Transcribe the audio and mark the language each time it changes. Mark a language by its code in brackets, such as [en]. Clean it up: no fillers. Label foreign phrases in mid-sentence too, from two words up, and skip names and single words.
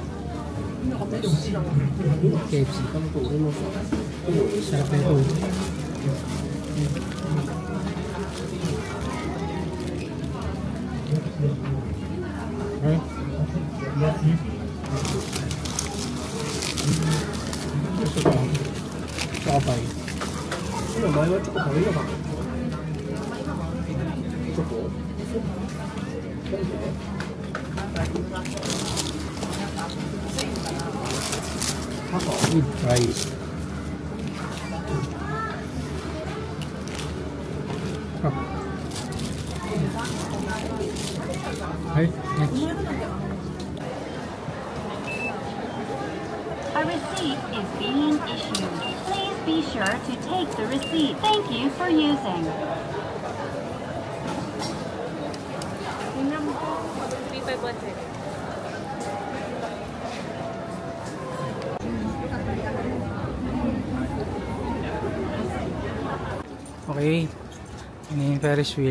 [tl] KFC. Sarap na ito. Okay. Gusto ko. Kakapay. [ja] 前はちょっと軽いのかな。 [en] チョコ ？With rice. Okay, next. A receipt is being issued. Please be sure to take the receipt. Thank you for using. [tl] Okay, ini yung Ferris wheel.